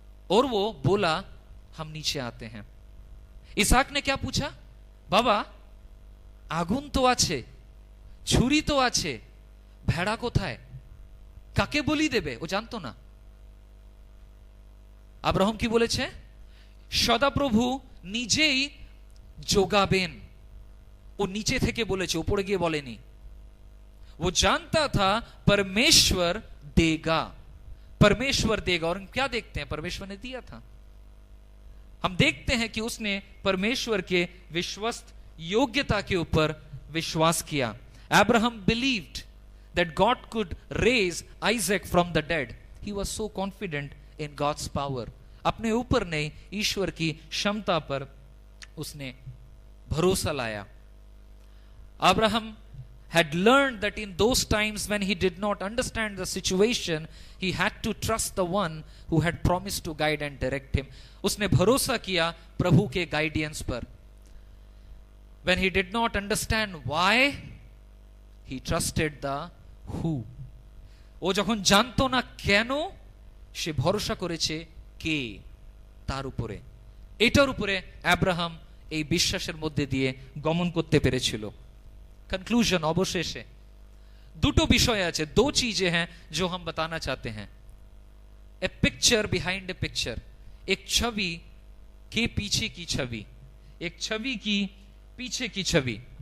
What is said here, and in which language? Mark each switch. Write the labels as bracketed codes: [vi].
[hi] और वो बोला हम नीचे आते हैं. इसहाक ने क्या पूछा, बाबा [bn] আগুন তো আছে, ছুরি তো আছে, ভেড়া কোথায়, কাকে বলি দেবে? ও জানতো না. আব্রাহাম কি বলেছে, সদাপ্রভু নিজেই যোগাবেন. ও নিচে থেকে বলেছে, উপরে গিয়ে বলেনি. [hi] वो जानता था परमेश्वर देगा, परमेश्वर देगा. और क्या देखते हैं, परमेश्वर ने दिया था. हम देखते हैं कि उसने परमेश्वर के विश्वस्त योग्यता के ऊपर विश्वास किया. [en] Abraham believed that God could raise Isaac from the dead. He was so confident in God's power. [hi] अपने ऊपर नहीं, ईश्वर की क्षमता पर उसने भरोसा लाया. [en] Abraham had learned that in those times when he did not understand the situation, he had to trust the one who had promised to guide and direct him. [hi] उसने भरोसा किया प्रभु के गाइडेंस पर. [en] When he did not understand why, he trusted the who. [bn] ও যখন জানতো না কেন, সে ভরসা করেছে কে, তার উপরে. এটার উপরে আব্রাহাম এই বিশ্বাসের মধ্যে দিয়ে গমন করতে পেরেছিল. [hi] कंक्लूजन, [bn] অবশেষে দুটো বিষয় আছে, [hi] दो चीजें हैं जो हम बताना चाहते हैं. [en] a picture behind a picture, [hi] एक छवि के पीछे की छवि, एक छवि की पीछे की छवि.